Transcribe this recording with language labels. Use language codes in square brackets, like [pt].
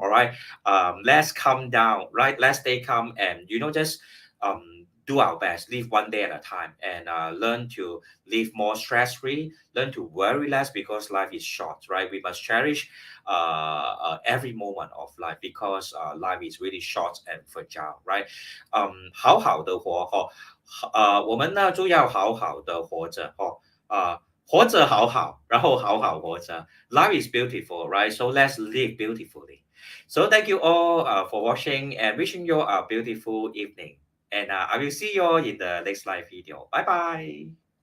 [en] All right, let's calm down. Right, let's stay calm and just do our best, live one day at a time, and learn to live more stress free, learn to worry less because life is short. Right, we must cherish every moment of life because life is really short and fragile. [zh] Right, 好好的活哈，我们呢就要好好的活着哈，活着好好，然后好好活着。 [en] Life is beautiful, right? So let's live beautifully. So thank you all for watching and wishing you a beautiful evening. And I will see you all in the next live video. Bye bye.